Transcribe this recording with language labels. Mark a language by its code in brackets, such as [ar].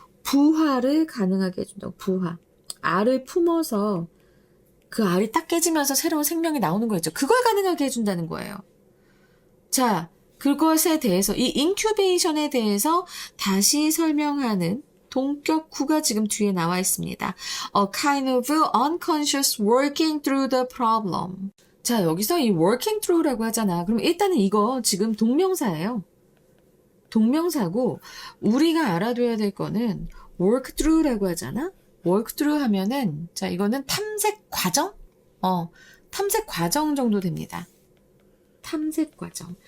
[ko] 부화를 가능하게 해준다고. 부화. 알을 품어서 그 알이 딱 깨지면서 새로운 생명이 나오는 거 있죠. 그걸 가능하게 해준다는 거예요. 자, 그것에 대해서 이 incubation에 대해서 다시 설명하는 동격구가 지금 뒤에 나와 있습니다. [en] A kind of unconscious working through the problem. [ko] 자, 여기서 이 working through라고 하잖아. 그럼 일단은 이거 지금 동명사예요. 동명사고 우리가 알아둬야 될 거는 work through라고 하잖아. work through 하면은 자, 이거는 탐색 과정? 탐색 과정 정도 됩니다. 탐색 과정.